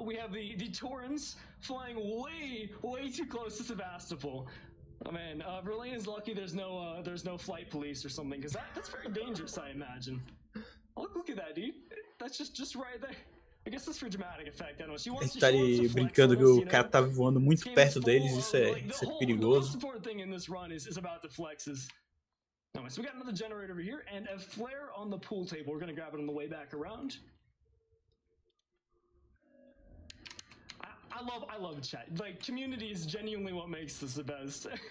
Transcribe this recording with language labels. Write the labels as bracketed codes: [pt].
[en] We have the Taurans flying way too close to Sebastopol. Oh man, Verlaine is lucky there's no flight police or something, because that's very dangerous, I imagine. Look at that, dude. That's just right there. I guess that's for dramatic effect. I don't know. She wants [pt] Ele tá ali brincando que o cara tá voando muito perto deles, isso é perigoso. [en] The most important thing in this run is about the flexes. Anyway, so we got another generator over here and a flare on the pool table. We're gonna grab it on the way back around. I love chat. Like, community is genuinely what makes this the best.